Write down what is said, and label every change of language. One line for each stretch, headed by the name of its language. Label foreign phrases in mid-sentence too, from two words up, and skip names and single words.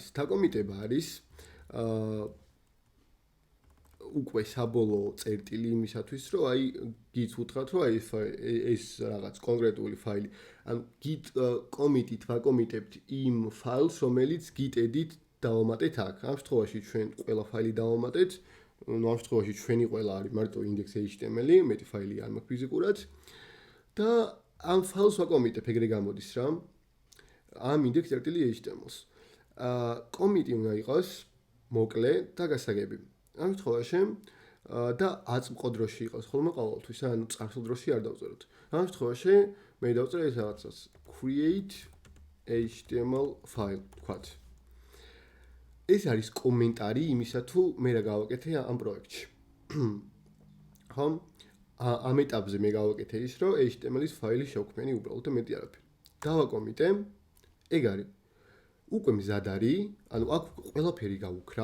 Georgian: დაკომიტება არის უკვე საბოლოო წერტილი იმისათვის, რომ აი Git-ს უთხრათ, რომ აი ეს რაღაც კონკრეტული ფაილი. ან Git commit-ით ვაკომიტებთ იმ ფაილს, რომელიც Git edit დავამატეთ აქ. ამ შემთხვევაში ჩვენ ყველა ფაილი დავამატეთ. ამ შემთხვევაში ჩვენი ყველა არის მარტო index.html, მეტი ფაილი არ მაქვს ფიზიკურად. და ამ ფაილს ვაკომიტებ, ეგრე გამოდის რა. ამ index.html-ს. კომიტი უნდა იყოს მოკლე და გასაგები. ამ შემთხვევაში და აწმყო დროში იყოს ხოლმე ყოველთვის, ანუ წარსულ დროში არ დავწეროთ. ამ შემთხვევაში მე დავწერე ეს რაღაცას
English: create html file
Georgian: ვთქვათ. ეს არის კომენტარი იმისა თუ მე რა გავაკეთე ამ პროექტში. ხო? ამ ეტაპზე მე გავაკეთე ის, რომ HTML-ის ფაილი შევქმენი უბრალოდ და მეტი არაფერი. დავაკომიტე, ეგ არის. უკვე მზად არის, ანუ აქ ყველაფერი გავუქრა.